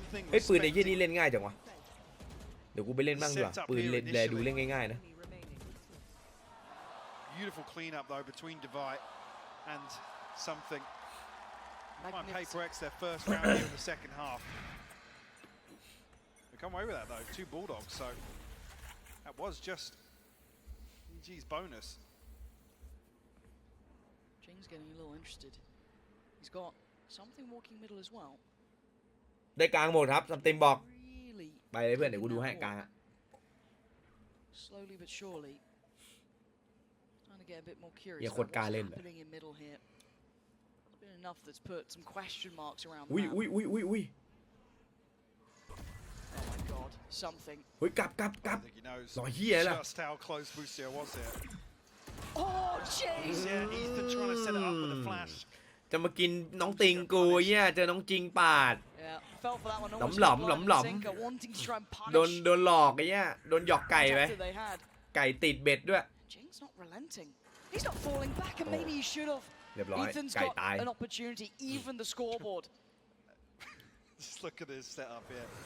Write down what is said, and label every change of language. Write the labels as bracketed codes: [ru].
[th] ไอ้ปืนไอ้ยี่นี่เล่นง่ายจังวะเดี๋ยวกูไปเล่นบ้างดีกว่าปืนแลดูเล่นง่ายๆนะ [en] Beautiful clean up though between Divide and something. Might pay PRX their first round here in the second half. They come away with that though, 2 Bulldogs, so that was just EG's bonus. Jing's getting a little interested. He's got something walking middle as well. [th] ได้กลางหมดครับซัมติงบอกไปเลยเพื่อนเดี๋ยวกูดูให้กลางอะ [en] Slowly but surely. Get a bit more curious. [th] อย่าคนกล้าเล่นเลย [en] Happening in middle here. Been enough that's put some question marks around. อุ้ย Oh my god, something. [th] เฮ้ยกลับรอเฮียล่ะ [en] Just how close Busio was there. Oh jeez. Yeah, Ethan trying to set it up with a flash. [th] จะมากินน้องติงกูเฮียเจอน้องจริงปาดหลอมโดนหลอกไอ้เฮียโดนหยอกไก่ไปไก่ติดเบ็ดด้วย [en] Jing's not relenting. He's not falling back, and maybe he should have. Ethan's got an opportunity, even the scoreboard. Just look at this setup here.